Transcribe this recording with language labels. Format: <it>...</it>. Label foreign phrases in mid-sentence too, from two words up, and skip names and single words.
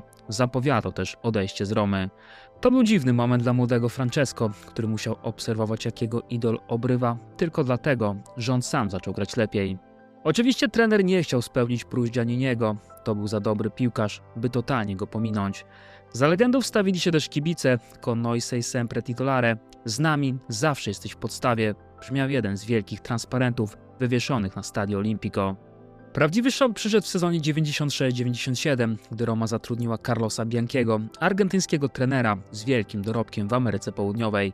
<pl>Zapowiadał też odejście z Romy. To był dziwny moment dla młodego Francesco, który musiał obserwować, jak jego idol obrywa, tylko dlatego, że on sam zaczął grać lepiej. Oczywiście trener nie chciał spełnić próśb Gianniniego. To był za dobry piłkarz, by totalnie go pominąć. Za legendą wstawili się też kibice,</pl> <it>con noi sei sempre titolare.</it> <pl>Z nami zawsze jesteś w podstawie, brzmiał jeden z wielkich transparentów wywieszonych na Stadio Olimpico. Prawdziwy szok przyszedł w sezonie 96-97, gdy Roma zatrudniła Carlosa Bianchiego, argentyńskiego trenera z wielkim dorobkiem w Ameryce Południowej.</pl>